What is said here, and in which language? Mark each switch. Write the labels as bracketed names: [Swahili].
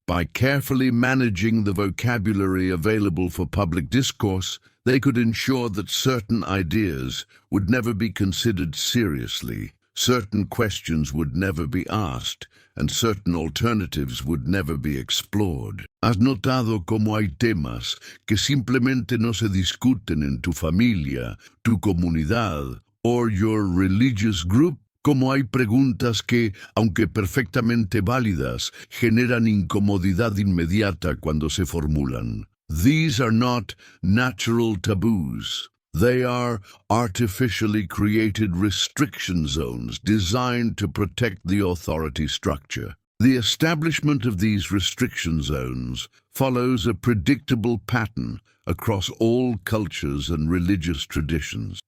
[English] By carefully managing the vocabulary available for public discourse, they could ensure that certain ideas would never be considered seriously, certain questions would never be asked, and certain alternatives would never be explored. [Spanish] ¿Has notado cómo hay temas que simplemente no se discuten en tu familia, tu comunidad, [English] or your religious group? [Spanish] Como hay preguntas que, aunque perfectamente válidas, generan incomodidad inmediata cuando se formulan. [English] These are not natural taboos. They are artificially created restriction zones designed to protect the authority structure. The establishment of these restriction zones follows a predictable pattern across all cultures and religious traditions.